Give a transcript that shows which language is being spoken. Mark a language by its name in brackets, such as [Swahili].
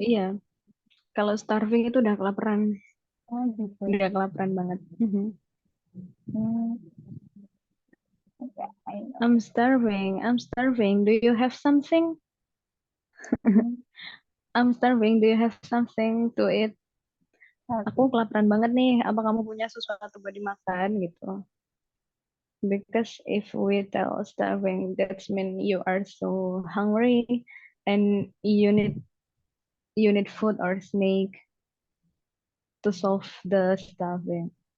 [Indonesian] Iya. Kalau starving itu udah kelaparan. gitu. Udah kelaparan banget. Mhm. [English] Hmm, ya, I know. I'm starving. I'm starving. Do you have something? Hmm, I'm starving. Do you have something to eat? [Indonesian] Aku okay. kelaparan banget nih. Apa kamu punya sesuatu buat dimakan gitu? [English] Because if we tell starving, that mean you are so hungry and you need food or snack to solve the starving.